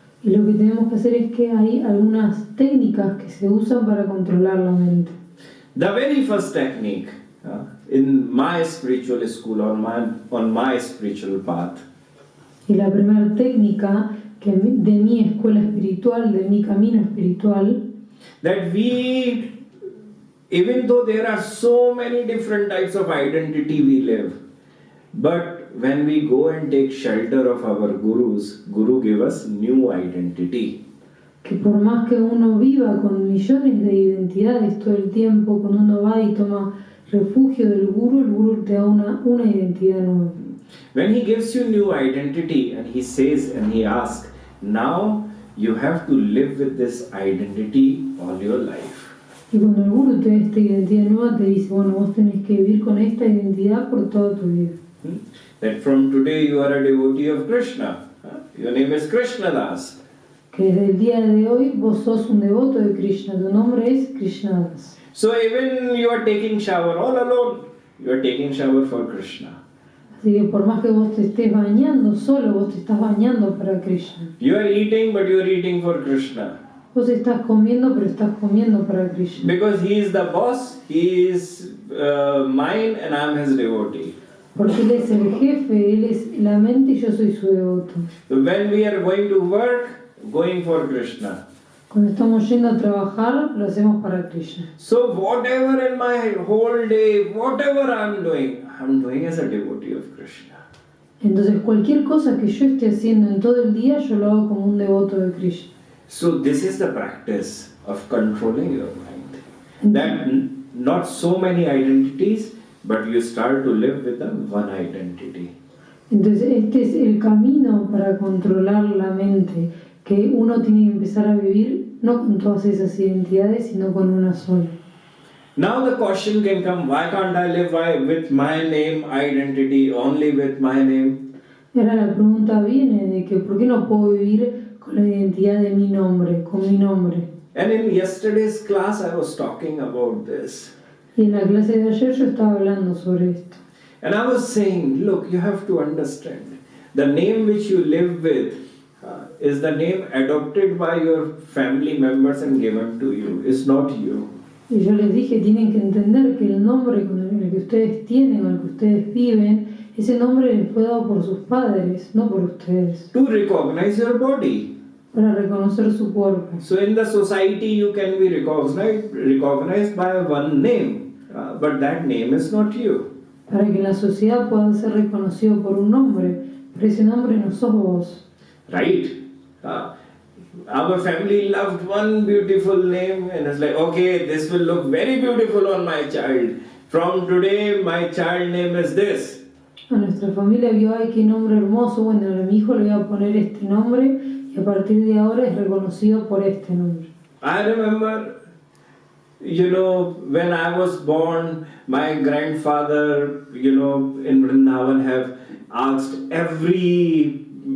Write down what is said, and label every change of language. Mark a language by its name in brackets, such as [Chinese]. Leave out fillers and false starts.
[Spanish] Y lo que tenemos que hacer es que hay algunas técnicas que se usan para controlar la mente. [English] The very first technique in my spiritual school, on my spiritual path, [Spanish] Y la primera técnica que de mi escuela espiritual, de mi camino espiritual, [English] that we, even though there are so many different types of identity we live, but when we go and take shelter of our gurus, Guru give us new identity. [Spanish] que por más que uno viva con millones de identidades todo el tiempo, cuando uno va y toma refugio del guru, el guru te da una identidad nueva. [English] When he gives you new identity and he says and he asks, now you have to live with this identity all your life. [Spanish] Y cuando el guru te da esta identidad nueva, te dice, bueno, vos tenés que vivir con esta identidad por toda tu vida. [English] That from today you are a devotee of Krishna. Your name is Krishna Das. [Spanish] Que desde el día de hoy vos sos un devoto de Krishna, tu nombre es Krishnadas. [English] So even you are taking shower all alone, you are taking shower for Krishna. [Spanish] Así que por más que vos te estés bañando solo, vos te estás bañando para Krishna. [English] You are eating, but you are eating for Krishna. [Spanish] Vos estás comiendo, pero estás comiendo para Krishna. [English] Because he is the boss, he is mine and I am his devotee. [Spanish] Porque él es el jefe, él es la mente y yo soy su devoto. [English] So when we are going to work, going for Krishna. [Spanish] Cuando estamos yendo a trabajar, lo hacemos para Krishna. [English] So whatever in my whole day, whatever I am doing as a devotee of Krishna. [Spanish] Entonces cualquier cosa que yo esté haciendo en todo el día, yo lo hago como un devoto de Krishna. [English] So this is the practice of controlling your mind. That not so many identities, but you start to live with the one identity. [Spanish] Entonces este es el camino para controlar la mente, que uno tiene que empezar a vivir no con todas esas identidades, sino con una sola. [English] Now the question can come, why can't I live with my name identity, only with my name? [Spanish] Ahora la pregunta viene de que ¿por qué no puedo vivir con la identidad de mi nombre, con mi nombre? [English] And in yesterday's class I was talking about this. [Spanish] Y en la clase de ayer yo estaba hablando sobre esto. [English] And I was saying, look, you have to understand, the name which you live with is the name adopted by your family members and given to you. It's not you. [Spanish] Y yo les dije, tienen que entender que el nombre con el que ustedes tienen, con el que ustedes viven, ese nombre les fue dado por sus padres, no por ustedes. [English] To recognize your body. [Spanish] Para reconocer su cuerpo. [English] So in the society you can be recognized by one name, but that name is not you. [Spanish] Para que en la sociedad puedan ser reconocidos por un nombre, pero ese nombre no sos vos. [English] Right? Our family loved one beautiful name and it's like, okay, this will look very beautiful on my child. From today, my child name is this. [Spanish] A nuestra familia vio, ay, qué nombre hermoso, bueno, a mi hijo le voy a poner este nombre y a partir de ahora es reconocido por este nombre. [English] I remember, when I was born, my grandfather, in Vrindavan have asked every